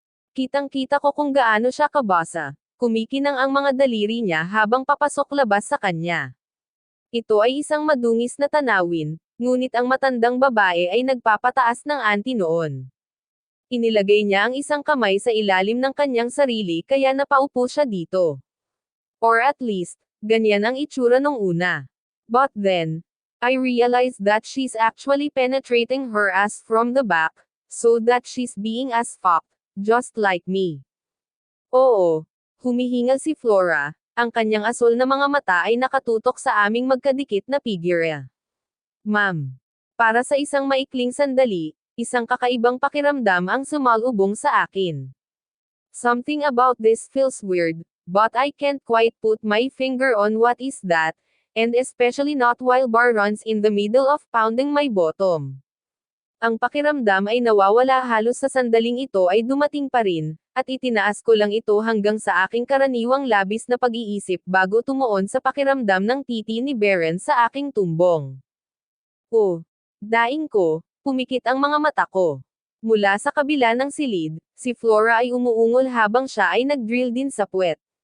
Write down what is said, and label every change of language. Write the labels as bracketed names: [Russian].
[Filipino] Kitang-kita ko kung gaano siya kabasa. Kumikinang ang mga daliri niya habang papasok labas sa kanya. Ito ay isang madungis na tanawin, ngunit ang matandang babae ay nagpapataas ng anti noon. Inilagay niya ang isang kamay sa ilalim ng kanyang sarili kaya napaupo siya dito. [English] Or at least, [Filipino] ganyan ang itsura nung una. [English] But then, I realized that she's actually penetrating her ass from the back, so that she's being as fucked, just like me. [Filipino] Oo. Humihingal si Flora, ang kanyang asol na mga mata ay nakatutok sa aming magkadikit na figure. Ma'am. Para sa isang maikling sandali, isang kakaibang pakiramdam ang sumalubong sa akin. [English] Something about this feels weird, but I can't quite put my finger on what is that, and especially not while Bar runs in the middle of pounding my bottom. [Filipino] Ang pakiramdam ay nawawala halos sa sandaling ito ay dumating pa rin, at itinaas ko lang ito hanggang sa aking karaniwang labis na pag-iisip bago tumuon sa pakiramdam ng titi ni Beren sa aking tumbong. Daing ko, pumikit ang mga mata ko. Mula sa kabila ng silid, si Flora ay umuungol habang siya ay nag-drill din sa puwet.